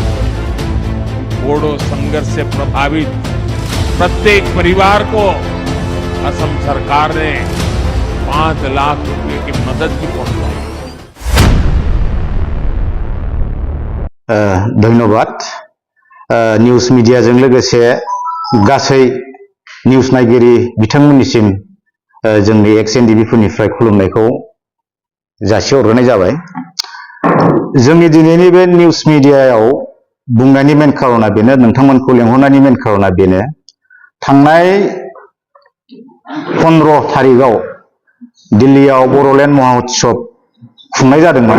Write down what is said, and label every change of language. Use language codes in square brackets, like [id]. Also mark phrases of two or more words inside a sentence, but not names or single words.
[hi] बोडो संघर्ष से प्रभावित प्रत्येक परिवार को असम सरकार ने 5 लाख रुपए की मदद भी पहुंचाई। धन्यवाद। [en] news mediaजों [brx] लोगोसे गासै न्यूज नायगिरि बिथांमोननिसिम जोंनि एक्स NDFB फोरनिफ्राय खुलुमनायखौ जासिहरग्रोनाय जाबाय। जोंनि दिनैनि बे [en] news mediaयाव [brx] बुंनायनि मेन खारना बेनो, नोंथांमोनखौ लेंहरनायनि मेन खारना बेनो, थांनाय 15 तारिखआव दिल्लीयाव बड'लेण्ड महोत्सव खुंनाय जादोंमोन।